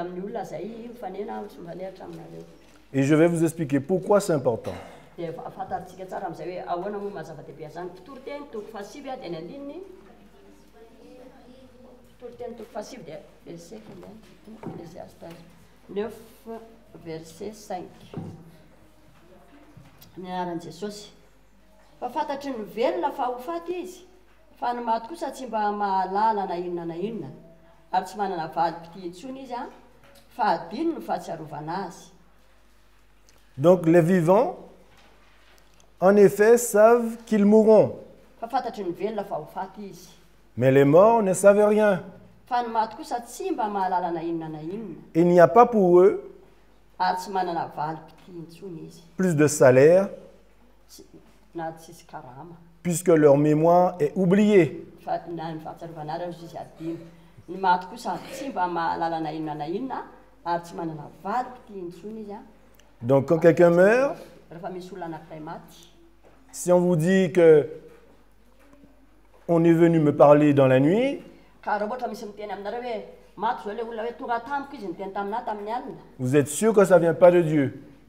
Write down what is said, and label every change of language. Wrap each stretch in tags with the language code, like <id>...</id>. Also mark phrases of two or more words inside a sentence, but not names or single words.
<fr>Et je vais vous expliquer pourquoi c'est important. Verset 5.</fr> <mg>Niaran Jesosy. Fa fantatry ny velona fa ho faty izy. Fa ny maty kosa tsy mba mahalala na inona. Ary tsy manana valim-pity intsony izy a. Fa adino ny fahatsiarovana azy.</mg> <fr>Donc les vivants, en effet, savent qu'ils mourront.</fr> <mg>Fa fantatry ny velona fa ho faty izy.</mg> <fr>Mais les morts ne savent rien.</fr> <mg>Fa ny maty kosa tsy mba mahalala na inona.</mg> <fr>Il n'y a pas pour eux plus de salaire, puisque leur mémoire est oubliée. Donc quand quelqu'un meurt, si on vous dit que on est venu me parler dans la nuit, vous êtes sûr que ça ne vient pas de Dieu.</fr>